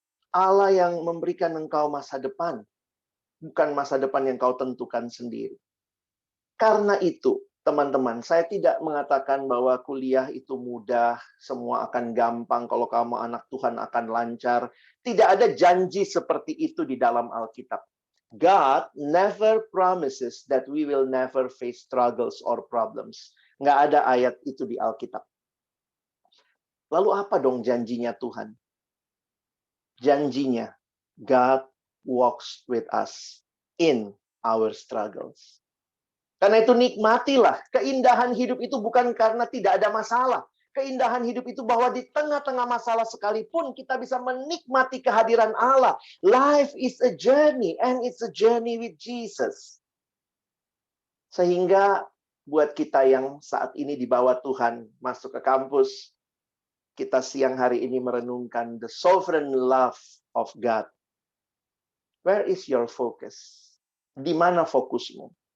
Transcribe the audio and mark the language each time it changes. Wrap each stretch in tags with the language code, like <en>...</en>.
<id>Allah yang memberikan engkau masa depan, bukan masa depan yang kau tentukan sendiri. Karena itu, teman-teman, saya tidak mengatakan bahwa kuliah itu mudah, semua akan gampang, kalau kamu anak Tuhan akan lancar. Tidak ada janji seperti itu di dalam Alkitab.</id> <en>God never promises that we will never face struggles or problems.</en> <id>Nggak ada ayat itu di Alkitab. Lalu apa dong janjinya Tuhan? Janjinya,</id> <en>God walks with us in our struggles.</en> <id>Karena itu nikmatilah. Keindahan hidup itu bukan karena tidak ada masalah. Keindahan hidup itu bahwa di tengah-tengah masalah sekalipun kita bisa menikmati kehadiran Allah.</id> <en>Life is a journey and it's a journey with Jesus.</en> <id>Sehingga buat kita yang saat ini dibawa Tuhan masuk ke kampus, kita siang hari ini merenungkan</id> <en>the sovereign love of God. Where is your focus?</en> <id>Di mana fokusmu?</id>